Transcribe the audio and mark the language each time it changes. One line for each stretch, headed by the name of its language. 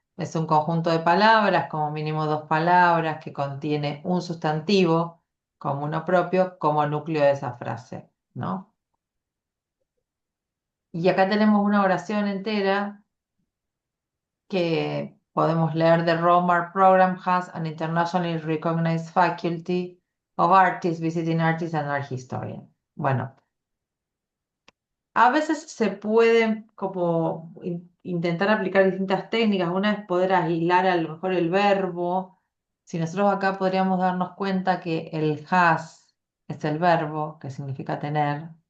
Spanish: Es un conjunto de palabras, como mínimo dos palabras, que contiene un sustantivo como uno propio, como núcleo de esa frase, ¿no? Y acá tenemos una oración entera que podemos leer.
English: The Romar program has an internationally recognized faculty of artists, visiting artists and art historian.
Spanish: Bueno, a veces se pueden como intentar aplicar distintas técnicas. Una es poder aislar a lo mejor el verbo. Si nosotros acá podríamos darnos cuenta que el has es el verbo, que significa tener.